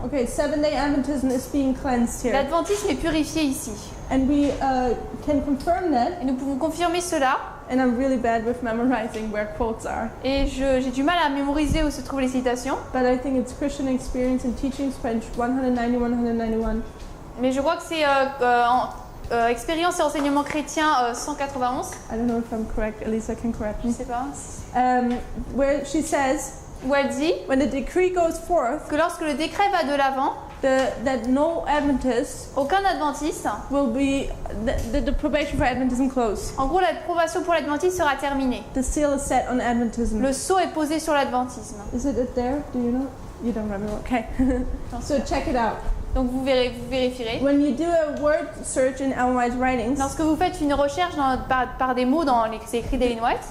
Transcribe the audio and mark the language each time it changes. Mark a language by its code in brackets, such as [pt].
[en] okay, Seventh-day Adventism is being cleansed here. [fr] L'adventisme est purifié ici. [en] And we can confirm that. [fr] Et nous pouvons confirmer cela. [en] And I'm really bad with memorizing where quotes are. [fr] Et j'ai du mal à mémoriser où se trouvent les citations. [en] But I think it's Christian Experience and Teachings, page 190, 191. [fr] Mais je crois que c'est Expérience et enseignement chrétien 191. [en] I don't know if I'm correct. Elisa can correct [fr] Je [en] me. [fr] ne sais pas. [en] Where she says, [fr] Où elle dit [en] when the decree goes forth, [fr] que lorsque le décret va de l'avant, [en] that no Adventist [fr] aucun adventiste, [en] will be, the probation for Adventism closed. [fr] en gros l'approbation pour l'adventisme sera terminée. [en] The seal is set on Adventism. [fr] Le sceau est posé sur l'adventisme. [en] Is it there? Do you know? You don't remember. Okay. So check it out. [fr] Donc vous vérifierez. [en] When you do a word search in Ellen White's writings, [fr] Lorsque vous faites une recherche par des mots dans les écrits d'Ellen White,